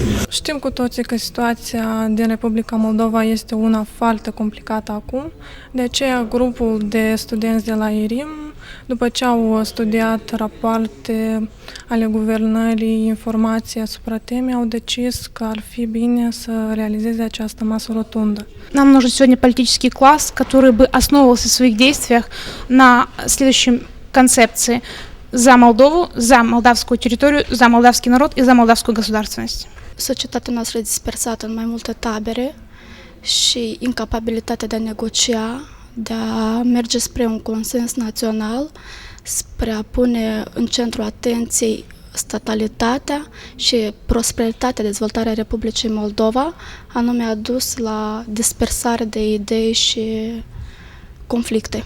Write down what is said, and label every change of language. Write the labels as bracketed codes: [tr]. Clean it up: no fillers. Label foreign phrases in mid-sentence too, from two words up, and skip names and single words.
[ro] Știm cu toții că situația din Republica Moldova este una foarte complicată acum, de aceea grupul de studenți de la IRIM, după ce au studiat rapoarte ale guvernării, informații asupra temei, au decis că ar fi bine să realizeze această masă rotundă. [ru] Нам нужен сегодня политический класс, который бы основывался в своих действиях на следующей концепции: за Молдову, за молдавскую территорию, за молдавский народ и за молдавскую государственность. [ro] Societatea noastră e dispersată în mai multe tabere și incapabilitatea de a negocia, de a merge spre un consens național, spre a pune în centrul atenției statalitatea și prosperitatea, dezvoltarea Republicii Moldova, anume a dus la dispersare de idei și conflicte.